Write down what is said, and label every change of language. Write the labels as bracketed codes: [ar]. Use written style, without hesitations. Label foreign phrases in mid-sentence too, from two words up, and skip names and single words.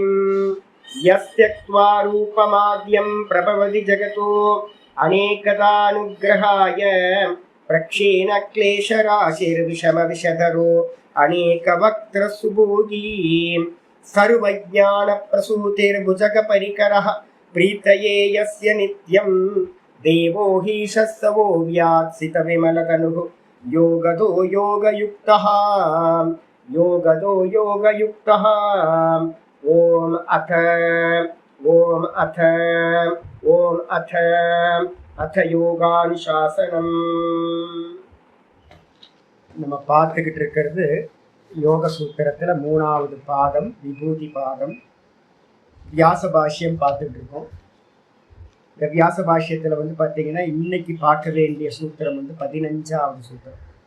[sa] यस्त्यक्त्वा रूपमाद्यं प्रभवति जगतो अनेकदानुग्रहाय प्रक्षीण क्लेशराशिर्विषमविषधरो अनेकवक्त्रसुभोगी सर्वज्ञानप्रसूतिर्भुजगपरिकरः प्रीतये यस्य नित्यं देवो हीशस्तवो व्यात्सितविमलतनुः योगदो योगयुक्तः योगदो योगयुक्तः। ओम अथ अथ யோகானுசாசனம். [ta] நம்ம பார்த்துக்கிட்டு இருக்கிறது யோக சூத்திரத்தில் 3வது பாதம் விபூதி பாதம். வியாச பாஷ்யம் பார்த்துட்டு இருக்கோம். இந்த வியாச பாஷ்யத்தில் பார்த்தீங்கன்னா இன்னைக்கு பார்க்க வேண்டிய சூத்திரம் 15வது சூத்திரம்.